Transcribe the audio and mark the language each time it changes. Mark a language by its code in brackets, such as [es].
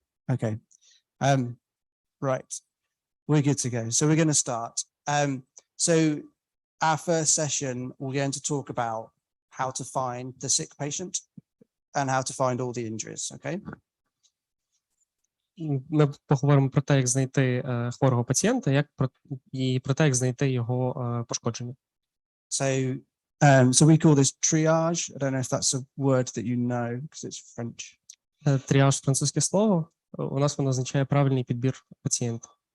[en] Okay. Right. We're good to go. So we're going to start. So our first session, we're going to talk about how to find the sick patient and how to find all the injuries, okay? [uk] Ми поговоримо про те, як знайти хворого пацієнта, і про те, як знайти його пошкодження. [en] So we call this triage. I don't know if that's a word that you know because it's French. [uk] Тріаж – французьке слово. У нас воно означає правильний підбір пацієнта.